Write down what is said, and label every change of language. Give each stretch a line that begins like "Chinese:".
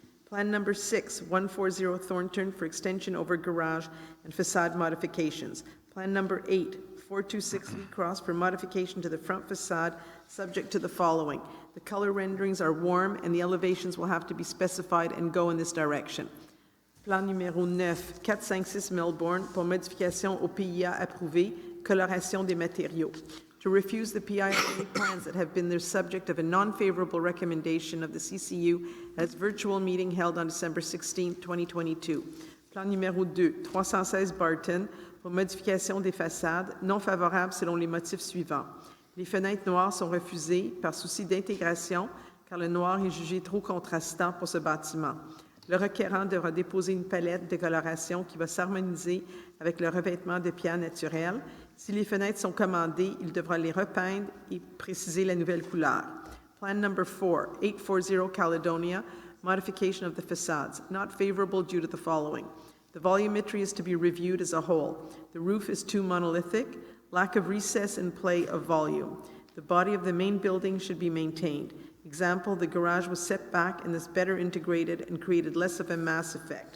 English: Plan number 6, 140 Thornton for extension over garage and facade modifications. Plan number 8, 426 Lee Cross for modification to the front facade, subject to the following. The color renderings are warm and the elevations will have to be specified and go in this direction.
French: Plan numéro 9, 456 Melbourne pour modification au PIA approuvé, coloration des matériaux.
English: To refuse the PIA plans that have been the subject of a non-favorable recommendation of the CCU at its virtual meeting held on December 16, 2022.
French: Plan numéro 2, 316 Barton, pour modification des façades, non favorable selon les motifs suivants. Les fenêtres noires sont refusées par souci d'intégration, car le noir est jugé trop contrastant pour ce bâtiment. Le requérant devra déposer une palette de coloration qui va s'harmoniser avec le revêtement de pierre naturelle. Si les fenêtres sont commandées, il devra les repeindre et préciser la nouvelle couleur.
English: Plan number 4, 840 Caledonia, modification of the facades, not favorable due to the following. The volumetry is to be reviewed as a whole. The roof is too monolithic, lack of recess and play of volume. The body of the main building should be maintained. Example, the garage was set back and is better integrated and created less of a mass effect.